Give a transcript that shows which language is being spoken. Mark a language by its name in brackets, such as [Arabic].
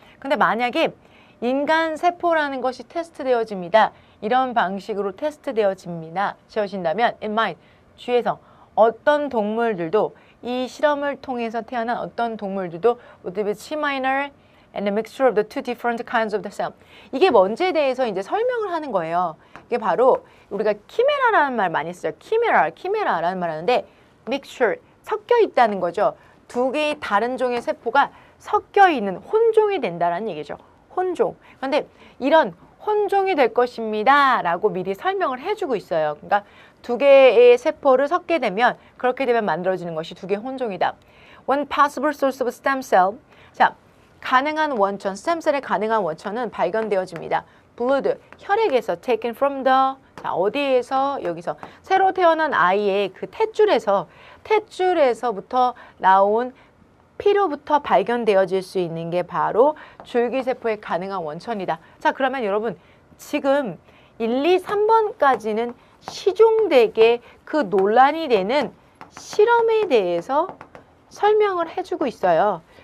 [Korean] 근데 만약에 인간 세포라는 것이 테스트되어집니다. 이런 방식으로 테스트되어진다면 [English] in mice, [Korean] 쥐에서 어떤 동물들도 이 실험을 통해서 태어난 어떤 동물들도 [English] would be chimera and a mixture of the two different kinds of the cell. [Korean] 이게 뭔지에 대해서 이제 설명을 하는 거예요. 이게 바로 우리가 키메라라는 말 많이 쓰죠. 키메라라는 말 하는데 mixture, 섞여 있다는 거죠. 두 개의 다른 종의 세포가 섞여 있는 혼종이 된다는 얘기죠. 혼종. 그런데 이런 혼종이 될 것입니다 라고 미리 설명을 해주고 있어요. 그러니까 두 개의 세포를 섞게 되면 그렇게 되면 만들어지는 것이 두 개의 혼종이다. [English] One possible source of stem cell. [Korean] 자, 가능한 원천, 스템셀의 가능한 원천은 발견되어집니다. [English] blood, [Korean] 혈액에서 [English] taken from the, [Korean] 자, 어디에서? 여기서 새로 태어난 아이의 그 탯줄에서부터 나온 피로부터 발견되어질 수 있는 게 바로 줄기세포의 가능한 원천이다. 자, 그러면 여러분 지금 1, 2, 3번까지는 시종되게 그 논란이 되는 실험에 대해서 설명을 해주고 있어요.